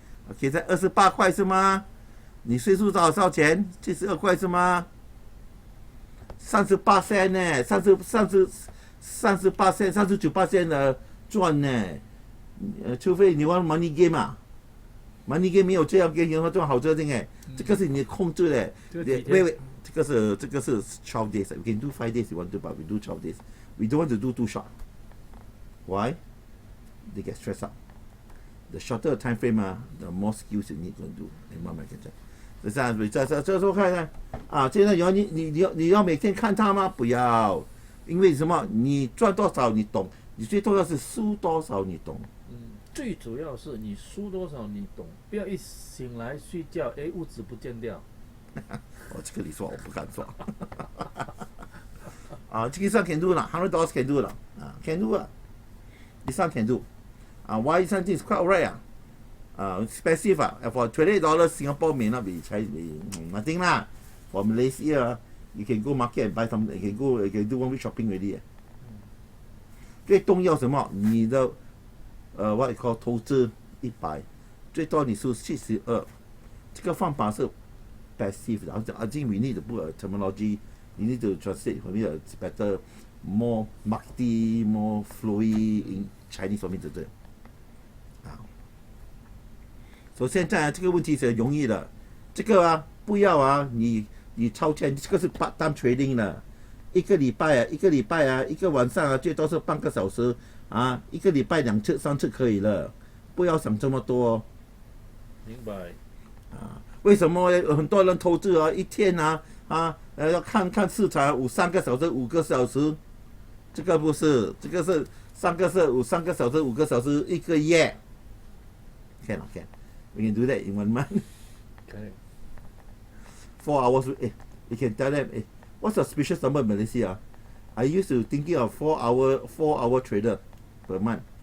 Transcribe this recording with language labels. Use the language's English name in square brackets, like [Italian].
[Chinese] OK， 在28块是吗？你岁数多少钱？72块是吗？38呢？38% 39% 的赚呢？除非你玩 money game 啊，money game 没有这样给你这种好折腾哎，这个是你的控制的。喂，这个是 [English] 12 days. We can do 5 days if you want to, but we do 12 days. We don't want to do too short. Why? They get stressed out. The shorter the time frame, the more skills you need to do. [Chinese] 你慢慢跟着。这时候看看啊，现在你要每天看它吗？不要，因为什么？你赚多少你懂，你最重要是输多少你懂。最主要是你输多少你懂，不要一醒来睡觉，屋子不见掉。这个你说我不敢说。这个上 [English] can do 啦，$100 can do 啦，can do 啊，this one can do。 why this one is quite alright expensive for $28 Singapore may not be nothing lah. For Malaysia, you can go market and buy something. You can do 1 week shopping already. [Chinese] 最重要什么？你的 [English] what you call [Chinese] 投资100，最多你输72。这个方法是 passive 的。 [English] I think we need to put a terminology. You need to translate for me it's better, more markety, more fluid in Chinese for me to do. [Chinese] 所以现在这个问题是容易的，这个不要你超前，这个是 part time trading 了，一个礼拜一个晚上最多是半个小时一个礼拜2次3次可以了，不要想这么多。明白。为什么很多人投资一天要看市场3个小时5个小时？这个不是，这个是3个小时5个小时1个月。 [English] can we can do that in 1 month. Okay. 4 hours. You can tell them, what's the suspicious number in Malaysia? I used to thinking of 4 hour trader per month.